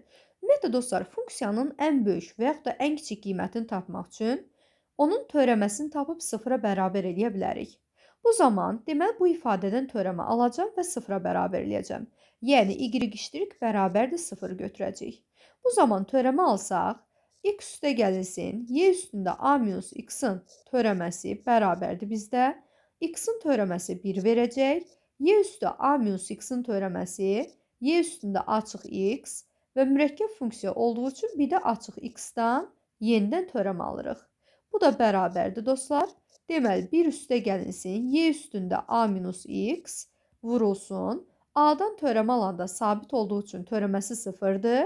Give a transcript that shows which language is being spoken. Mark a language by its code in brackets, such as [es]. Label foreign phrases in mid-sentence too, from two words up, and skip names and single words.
[az] Ümumiyyətlə dostlar, funksiyanın ən böyük və yaxud da ən kiçik qiymətini tapmaq üçün onun törəməsini tapıb sıfıra bərabər eləyə bilərik. Bu zaman deməli bu ifadədən törəmə alacağam və sıfıra bərabər eləyəcəm. Yəni y' bərabərdir 0 götürəcəyik. Bu zaman törəmə alsaq, x üstə gəlinsin y üstündə a minus x-in törəməsi bərabərdir bizdə. X-in törəməsi 1 verəcək. Y üstə a minus x-in törəməsi y üstündə açıq x və mürəkkəb funksiya olduğu üçün bir də açıq x-dan yenidən törəmə alırıq. Bu da bərabərdir dostlar. Deməli 1 üstə gəlinsin y üstündə a minus x vurulsun. A-dan törəmə alanda sabit olduğu üçün törəməsi 0-dır.